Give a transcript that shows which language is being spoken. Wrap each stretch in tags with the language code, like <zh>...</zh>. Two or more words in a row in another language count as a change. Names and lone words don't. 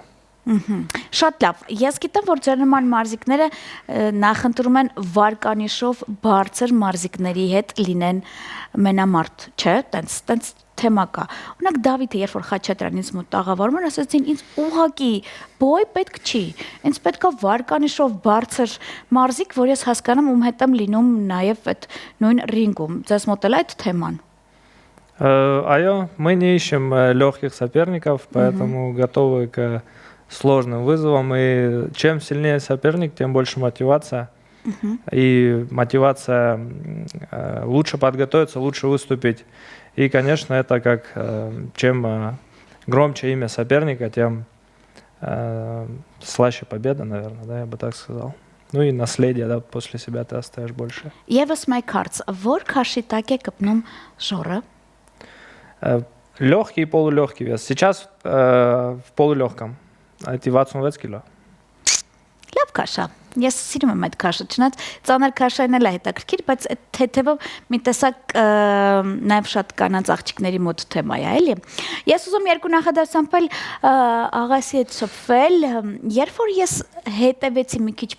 <hy>Շատ լավ, ես գիտեմ, որ ձեր նման մարզիկները նախընտրում են վարկանիշով բարձր մարզիկների հետ լինեն մենամարտ, չէ, տենց թեմա կա։ Օրինակ Դավիթը, երբ որ Խաչատրյանից մոտ տաղավարում էր, ասաց ինձ ուղղակի բոյ պետք չի։ Ինձ պետքա վարկանիշով бարձր մարզիկ, որ ես հասկանամ ում հետ եմ լինում նաև այդ նույն ռինգում։ Ձեզ մոտ էլ այդ թեման։ Այո,</hy> <ru>мы не ищем легких соперников, поэтому готовы к сложным вызовам. И чем сильнее соперник, тем больше мотивация. И мотивация лучше подготовиться, лучше выступить. И, конечно, это как чем громче имя соперника, тем слаще победа, наверное, да, я бы так сказал. Ну и наследие, да, после себя ты оставишь больше.</ru> <hy>Եվս մեկ հարց, որ քաշի տակ է կպնում Ժորը?</hy> <ru>Легкий и полулегкий вес. Сейчас в полулегком. Это 26 кило.</ru> <hy>Լավ քաշա։ Ես սիրում եմ այդ քաշը, չնայած ծանր քաշային էլ է հետաքրքիր, բայց այդ թեթևը մի տեսակ նաև շատ կանանց աղջիկների մոտ թեմա է, էլի։ Ես ուզում երկու նախադասությամբ աղասի հետ շփվել, երբ որ ես հետևեցի մի քիչ</hy>